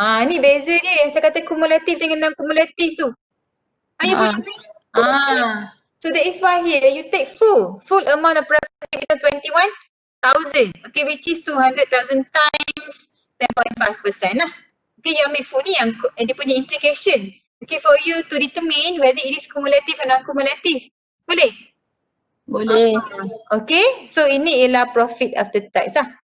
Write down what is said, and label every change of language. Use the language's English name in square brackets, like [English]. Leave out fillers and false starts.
[Malay] Ni beza dia yang saya kata kumulatif dengan non-kumulatif tu. You boleh ambil? [English] So that is why here you take full amount of preference dividend 21,000. Okay, which is 200,000 times 10.5% lah. Okay, you ambil full ni yang dia punya implication. Okay, for you to determine whether it is cumulative or non-cumulative. [Malay] Boleh? Boleh. Okay, so ini ialah profit after tax lah.